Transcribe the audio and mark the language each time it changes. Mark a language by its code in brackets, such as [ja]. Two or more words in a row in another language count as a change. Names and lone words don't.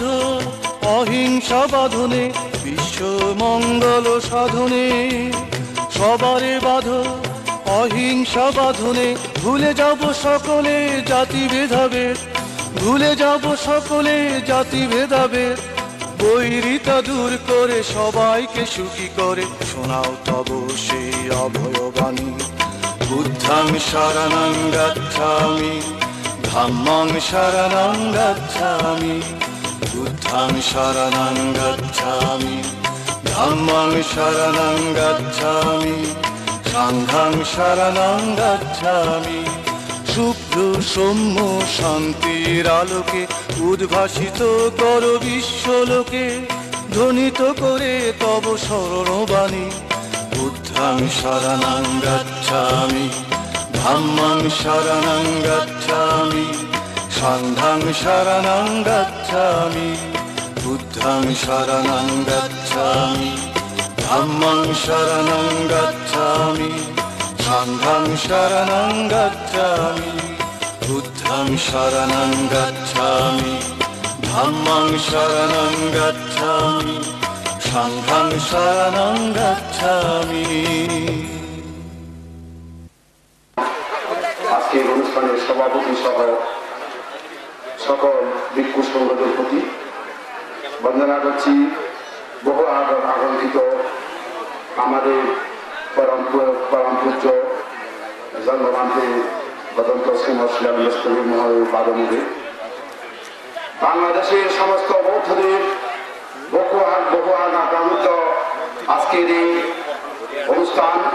[bn] অহিংসা বাঁধনে, বিশ্ব মঙ্গল সাধনে সবারে বাঁধ অহিংসা বাঁধনে। ভুলে যাব সকলে জাতি ভেদাভেদ, ভুলে যাব সকলে জাতি ভেদাভেদ। বৈরিতা দূর করে সবাইকে সুখী করে, শোনাও তব সেই অভয়বাণী। [pi] বুদ্ধাং শরণং গচ্ছামি, ধাম্মাং শরণং গচ্ছামি, বুদ্ধাং শরণং গচ্ছামি, ধাম্মাং শরণং গচ্ছামি, সাংঘাং শরণং গচ্ছামি। [bn] শুভ্র সৌম্য শান্তির আলোকে উদ্ভাসিত কর বিশ্বলোকে, ধ্বনিত করে তব শরণবাণী। [pi] বুদ্ধাং শরণং গচ্ছামি, ধাম্মাং শরণং গচ্ছামি, সাংঘাং শরণং গচ্ছামি, বুদ্ধাং শরণং গচ্ছামি, ধাম্মাং শরণং গচ্ছামি, সাংঘাং শরণং গচ্ছামি, বুদ্ধাং শরণং গচ্ছামি, ধাম্মাং শরণং গচ্ছামি, সাংঘাং শরণং গচ্ছামি। [bn] আজকের অনুষ্ঠানের সভাপতি সহ সকল ভিক্ষু সংগঠনের প্রতি বন্দনা করছি। বহু আকাঙ্ক্ষিত আমাদের পরম পূজ্য জন্মবান্তে গদন্ত শ্রীমৎ শ্রীরামকৃষ্ণ মহোদয় পাদমূলে বাংলাদেশের সমস্ত বৌদ্ধদের বহু আকাঙ্ক্ষিত আজকের এই অনুষ্ঠান